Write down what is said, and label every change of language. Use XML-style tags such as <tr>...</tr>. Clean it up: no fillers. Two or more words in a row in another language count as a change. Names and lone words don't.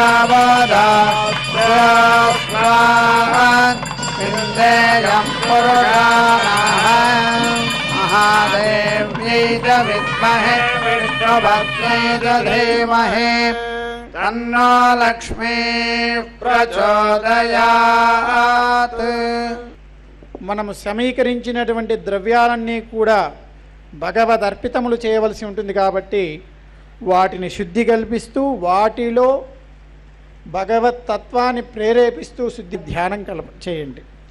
<sa>गावोदास्वान् विन्देयं पुरुषानहम् महादेव्यै च विद्महे विष्णुभद्रै च धीमहि तन्नो लक्ष्मी ప్రచోదయాత్.</sa> <te>మనము సమీకరించినటువంటి ద్రవ్యాలన్నీ కూడా భగవద్ అర్పితములు చేయవలసి ఉంటుంది కాబట్టి వాటిని శుద్ధి కల్పిస్తూ వాటిలో భగవత్ తత్వాన్ని ప్రేరేపిస్తూ శుద్ధి ధ్యానం చేయండి.</te>